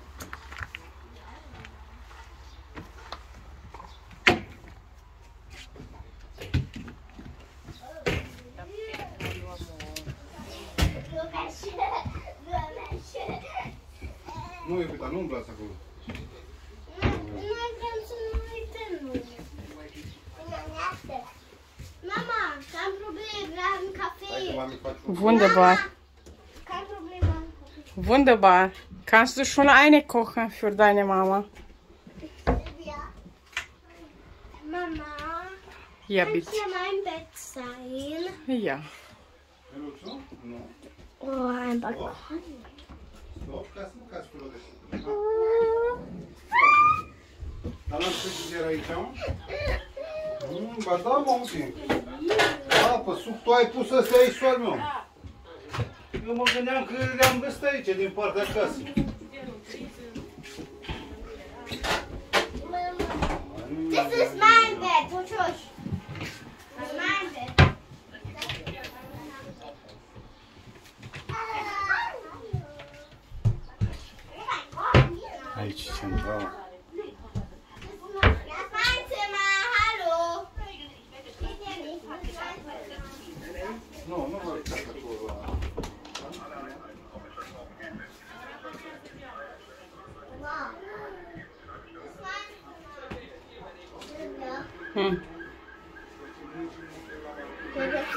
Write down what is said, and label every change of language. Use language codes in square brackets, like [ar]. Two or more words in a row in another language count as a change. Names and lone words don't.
[ro] Nu, iubita, nu umblați acolo. Noi vrem să nu uităm. Mama, am probleme, am café. [de] Wunderbar. Kein Problem, am Kaffee. Wunderbar. Kannst du schon eine kochen für deine Mama? Ja. Mama, Ja, kann bitte. hier mein Bett sein? Ja. [ro] Nu. [de] Oh, ein Balkon. [ro] Stop, ca să nu cazi pe rodește. Dar n-am frigider aici, mă? Ba da, mă, uite. Da, pe suc, tu ai pus ăstea aici, soar meu. Eu mă gândeam că le-am găsit aici, din partea casei. [de] Das ist mein Bett, Tutusch. Das ist mein Bett. [ro] Aici, central. [de] Das ist mein Zimmer, hallo. Geht ihr nicht? [ro] Nu, nu vă uitați acolo. Wow. [de] Das ist mein Zimmer. Hm.